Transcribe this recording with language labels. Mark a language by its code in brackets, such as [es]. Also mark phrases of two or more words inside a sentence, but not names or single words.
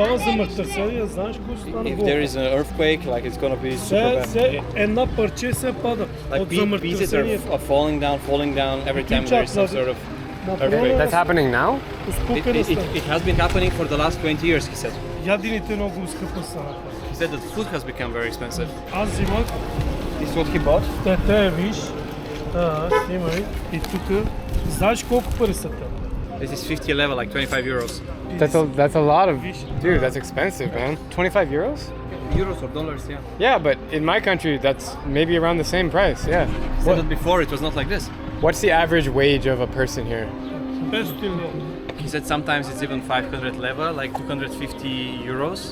[en] If there is an earthquake, like it's gonna be super bad. Like pieces are falling down every time there is some sort of earthquake. That's happening now? It has been happening for the last 20 years, he said. [bg] Ядените много скъпо са направили. [en] He said that food has become very expensive. [bg] Аз взимах, [en] This is what he bought. [bg] те виж, снимай и тук, знаеш колко пари са те? [en] This is 50 level, like 25 euros. That's a lot of, dude, that's expensive, man. 25 euros? Euros or dollars, yeah. Yeah, but in my country, that's maybe around the same price, yeah. But before it was not like this. What's the average wage of a person here? He said sometimes it's even 500 leva, like 250 euros.